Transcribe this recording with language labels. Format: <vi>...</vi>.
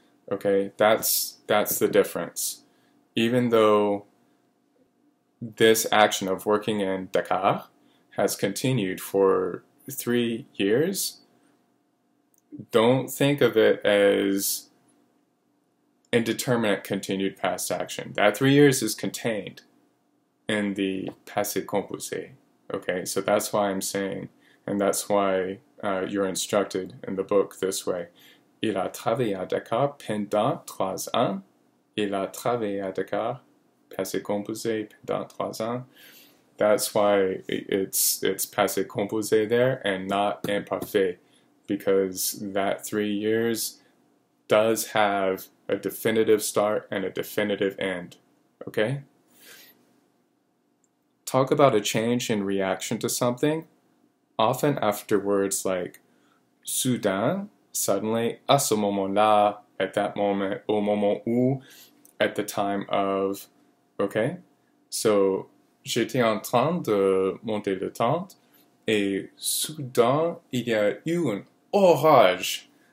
<en>Okay, that's the difference. Even though this action of working in Dakar has continued for 3 years, don't think of it as indeterminate continued past action. That 3 years is contained in the passé composé. Okay, so that's why I'm saying, and that's why you're instructed in the book this way.</en> <fr>Il a travaillé à Dakar pendant 3 ans. Il a travaillé à Dakar, passé composé, pendant 3 ans.</fr> <en>That's why it's passé composé there and not imparfait, because that 3 years does have a definitive start and a definitive end. Okay? Talk about a change in reaction to something, often after words like soudain, suddenly,</en> <fr>à ce moment-là,</fr> <en>at that moment,</en> <fr>au moment où,</fr> <en>at the time of. Okay?</en> <fr>So, j'étais en train de monter le tente et soudain, il y a eu un orage.</fr>